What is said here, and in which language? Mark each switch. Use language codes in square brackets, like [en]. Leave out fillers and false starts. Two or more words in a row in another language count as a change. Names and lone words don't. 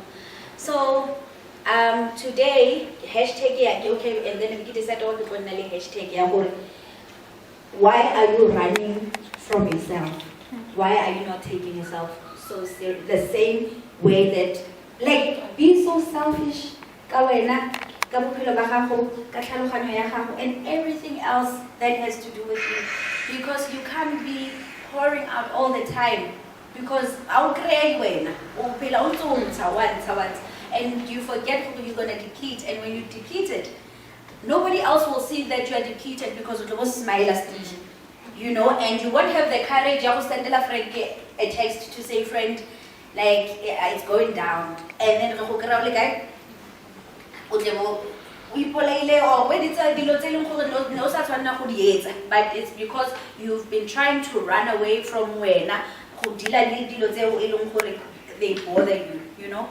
[en] So today, hashtag okay, and then we decide all the hashtag why are you running from yourself? Why are you not taking yourself so serious? The same way that, like, being so selfish, [tn] ka bophelo ba gago, ka tlhaloganyo ya gago, [en] and everything else that has to do with you. Because you can't be pouring out all the time. Because I'll create when and you forget who you're gonna deplete, and when you deplete it, nobody else will see that you are depleted because it was smile, you know, and you won't have the courage to send a friend a text to say, friend, like it's going down, and then but it's because you've been trying to run away from when they bother you, you know.